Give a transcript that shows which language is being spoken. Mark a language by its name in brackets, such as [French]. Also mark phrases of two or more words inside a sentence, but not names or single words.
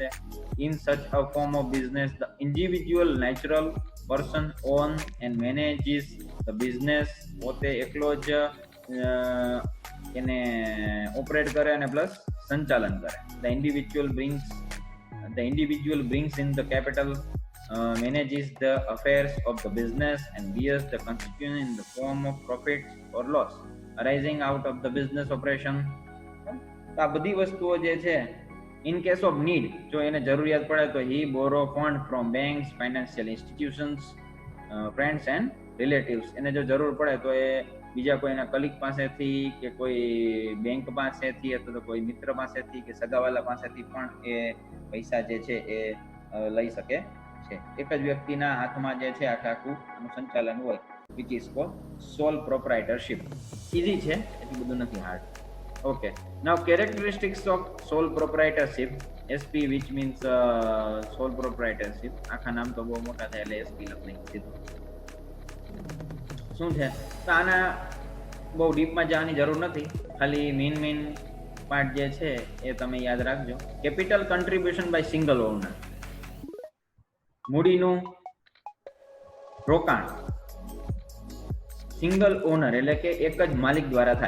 [English] In such a form of business the individual natural person owns and manages the business, [Gujarati] પોતે એકલો જ એને ઓપરેટ કરે અને પ્લસ સંચાલન કરે. [English] The individual brings in the capital, manages the affairs of the business and bears the consequence in the form of profit or loss arising out of the business operation. [Gujarati] તો આ બધી વસ્તુઓ જે છે, [English] in case of need, [Gujarati] જો એને જરૂરિયાત પડે તો [English] he borrow fund from banks, financial institutions, friends and relatives. [Gujarati] એને જો જરૂર પડે તો એ બીજા કોઈના કલીગ પાસેથી કે કોઈ બેંક પાસેથી અથવા તો કોઈ મિત્ર પાસેથી કે સગાવાલા પાસેથી પણ એ પૈસા જે છે એ લઈ શકે છે. એક જ વ્યક્તિના હાથમાં જે છે આખું સંચાલન હોય, [English] which is called sole proprietorship. [Gujarati] ઈઝી છે, એટલું બધું નથી હાર્ડ. [English] Okay, now characteristics of sole proprietorship, SP, which means sole proprietorship. [Gujarati] આખા નામ તો બહુ મોટા થાય એટલે SP લખી દીધું. શું છે તો આના બહુ ડીપમાં જવાની જરૂર નથી, ખાલી [English] main part [Gujarati] જે છે એ તમે યાદ રાખજો. [English] capital contribution by single owner, [Gujarati] મૂડીનું રોકાણ [English] single owner [Gujarati] એટલે કે એક જ માલિક દ્વારા થાય.